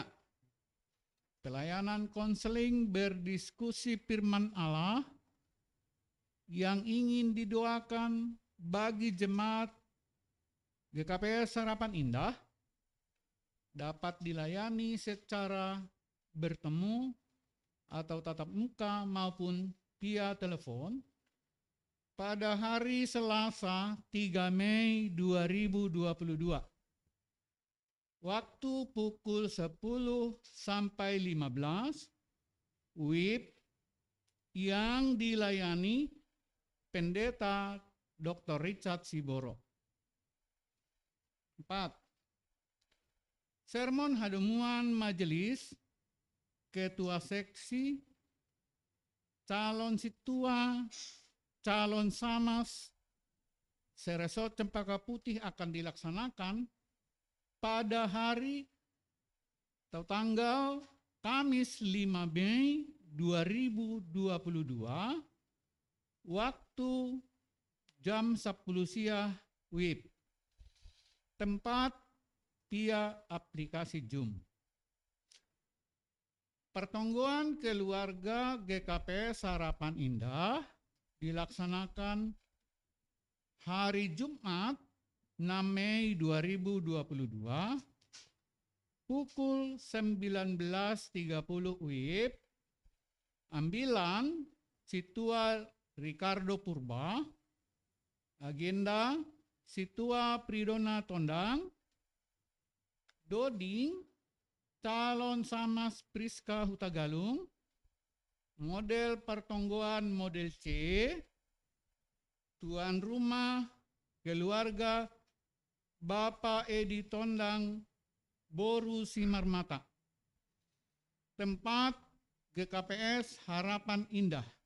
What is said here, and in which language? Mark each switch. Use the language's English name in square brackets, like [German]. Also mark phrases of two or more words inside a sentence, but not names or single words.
[Indonesian] Pelayanan konseling berdiskusi firman Allah yang ingin didoakan bagi jemaat GKPS Harapan Indah dapat dilayani secara bertemu atau tatap muka maupun via telepon pada hari Selasa 3 Mei 2022. Waktu pukul 10 sampai 15, WIB yang dilayani Pendeta Dr. Richard Siboro. 4. Sermon hademuan majelis, ketua seksi, calon situa, calon samas, Seresot Cempaka Putih akan dilaksanakan pada hari atau tanggal Kamis 5 Mei 2022, waktu jam 10 siang WIB. Tempat via aplikasi Zoom. Pertemuan keluarga GKPS Harapan Indah dilaksanakan hari Jumat 6 Mei 2022 pukul 19.30 WIB. Ambilan Situa Ricardo Purba, agenda Situa Pridona Tondang, Doding calon samas Priska Hutagalung, model pertonggoan model C, tuan rumah keluarga Bapak Edi Tondang Boru Simarmata. Tempat GKPS Harapan Indah.